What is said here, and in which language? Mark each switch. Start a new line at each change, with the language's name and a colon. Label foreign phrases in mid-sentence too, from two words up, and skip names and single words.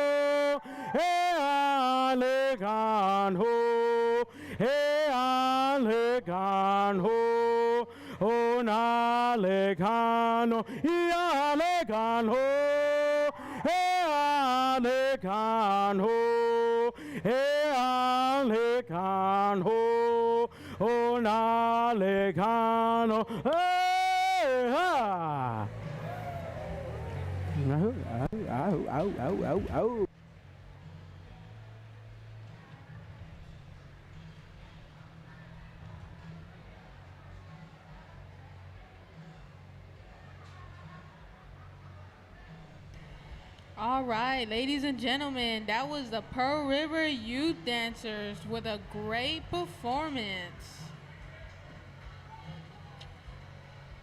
English: hey le can ho hey le can ho oh na le can ho ya le can ho hey le can ho hey le can ho oh na le can ho hey ha. Oh. All right, ladies and gentlemen, that was the Pearl River Youth Dancers with a great performance.